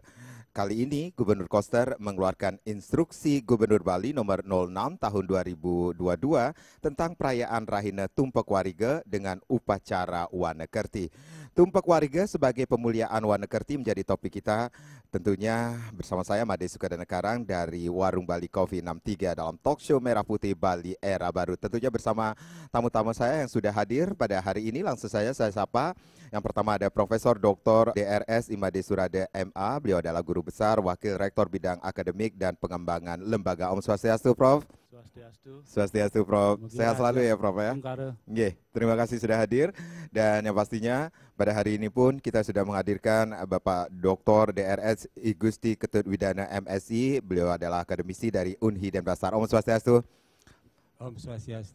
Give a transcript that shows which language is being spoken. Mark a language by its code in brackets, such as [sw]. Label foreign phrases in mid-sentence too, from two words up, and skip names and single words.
[id] Kali ini Gubernur Koster mengeluarkan instruksi Gubernur Bali nomor 06 tahun 2022 tentang perayaan Rahina Tumpek Warige dengan upacara Wanekerti. Tumpek Warige sebagai pemuliaan Wanekerti menjadi topik kita tentunya bersama saya Made Sukadana Karang dari Warung Bali Coffee 63 dalam [en] talk show [id] Merah Putih Bali Era Baru. Tentunya bersama tamu-tamu saya yang sudah hadir pada hari ini. Langsung saya sapa. Yang pertama ada Profesor Dr. DRS Imade Surade MA. Beliau adalah Guru Besar, Wakil Rektor Bidang Akademik dan Pengembangan Lembaga. [ban] Om Swastiastu, Prof. Swastiastu. Swastiastu, [id] Prof. Sehat selalu ya, Prof ya. Nggih, terima kasih sudah hadir. Dan yang pastinya pada hari ini pun kita sudah menghadirkan Bapak Dr. DRS I Gusti Ketut Widana MSI. Beliau adalah akademisi dari Unhi Denpasar. [ban] Om Swastiastu. Om Swastiastu.